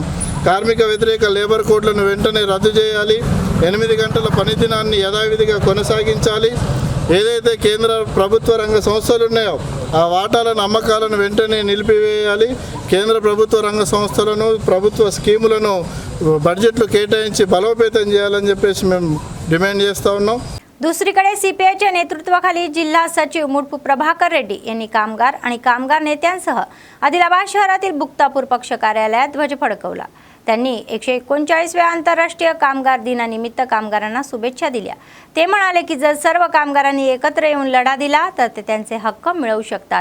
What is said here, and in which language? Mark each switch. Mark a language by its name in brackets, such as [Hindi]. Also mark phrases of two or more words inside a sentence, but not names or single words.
[Telugu] కార్మిక వ్యతిరేక లేబర్ కోడ్లను వెంటనే రద్దు చేయాలి. 8 గంటల పనిదినాన్ని యథావిధిగా కొనసాగించాలి. ఏదైతే కేంద్ర ప్రభుత్వ రంగ సంస్థలు ఉన్నాయో ఆ వాటాలను అమ్మకాలను వెంటనే నిలిపివేయాలి. కేంద్ర ప్రభుత్వ రంగ సంస్థలను ప్రభుత్వ స్కీములను బడ్జెట్లో केटाయించి बलोपेतन చేయాలని చెప్పేసి మేము डिमांड చేస్తూ ఉన్నాం. [Marathi] दुसरीकडे सीपीआयच्या नेतृत्वाखाली जिल्हा सचिव मुडपू प्रभाकर रेड्डी यांनी कामगार आणि कामगार नेत्यांसह आदिलाबाद शहरातील बुक्तापूर पक्ष कार्यालयात ध्वज फडकवला. त्यांनी 139व्या आंतरराष्ट्रीय कामगार दिनानिमित्त कामगारांना शुभेच्छा दिल्या. ते म्हणाले की जर सर्व कामगारांनी एकत्र येऊन लढा दिला तर ते त्यांचे हक्क मिळवू शकतात.